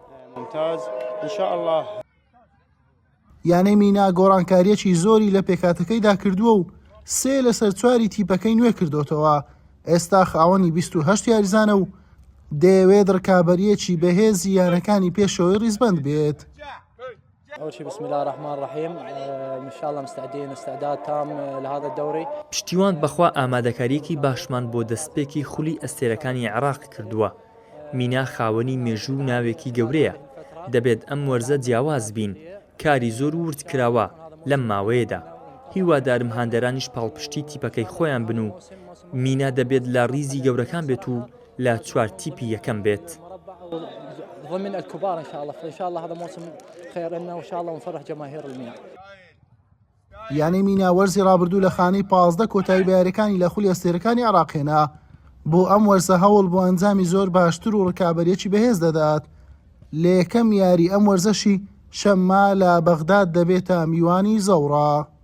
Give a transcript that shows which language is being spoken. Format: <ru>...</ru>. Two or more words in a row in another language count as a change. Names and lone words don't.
<ckb>یانەی مینا گۆڕانکاریەکی زۆری لە پێکاتەکەیدا کردووە و 3 لەسەر 4 تیپەکەی نوێ کردوتەوە. ئێستا خاوەنی 28 یاریزانە و دەیەوێت ڕکابەریەکی بەهێزی یانەکانی پێشەوەی ڕیزبەند بێت.</ckb> <ar>أول شيء بسم الله الرحمن الرحيم إن شاء الله مستعدين استعداد تام لهذا الدوري.</ar> <ckb>پشتیوان بەخوا ئامادەکاریەکی باشمان بۆ دەستپێکی خولی ئەستێرەکانی عێراق کردووە. مینا خاوەنی مێژوو و ناوێکی گەورەیە. دەبێت ئەم وەرزە جیاواز بین. کاری زۆر ورد کراوە لەم ماوەیەدا. هیوادارم هاندەرانیش پاڵپشتی تیپەکەی خۆیان بن و مینا دەبێت لە ڕیزی گەورەکان بێت و لە 4 تیپی یەکەم بێت.</ckb> <ar>ضمن الكبار إن شاء الله، فإن شاء الله هذا موسم خير لنا وإن شاء الله ونفرح جماهير المينا.</ar> <ckb>یانەی مینا وەرزی ڕابردوو لە خانەی 15 کۆتایی بەیاریەکانی لە خولی ئەستێرەکانی عێراق هێنا. بۆ ئەم وەرزە هەوڵ بۆ ئەنجامی زۆر باشتر و ڕکابەریەکی بەهێز دەدات. لە یەکەم یاری ئەم وەرزەشی شەممە لە بەغداد دەبێتە میوانی زەوڕا.</ckb>